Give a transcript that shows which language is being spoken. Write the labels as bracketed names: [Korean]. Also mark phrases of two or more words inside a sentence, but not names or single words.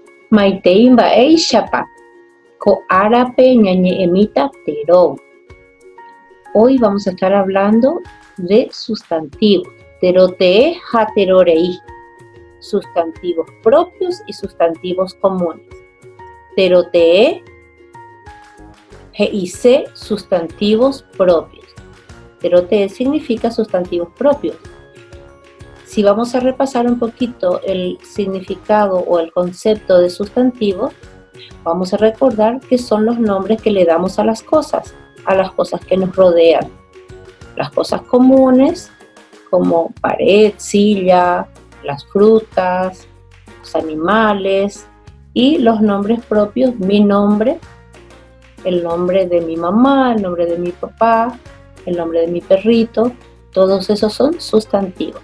[Guarani] Maitei mba'éichapa ko árape ñañe'ẽmíta térõ. [Spanish] Hoy vamos a estar hablando de sustantivos, [Guarani] terote'ẽ ha terorei, [Spanish] sustantivos propios y sustantivos comunes. [Guarani] Terote'ẽ he'ise [Spanish] sustantivos propios. Terote'ẽ significa sustantivos propios. Si vamos a repasar un poquito el significado o el concepto de sustantivo, vamos a recordar que son los nombres que le damos a las cosas que nos rodean. Las cosas comunes, como pared, silla, las frutas, los animales, y los nombres propios, mi nombre, el nombre de mi mamá, el nombre de mi papá, el nombre de mi perrito, todos esos son sustantivos.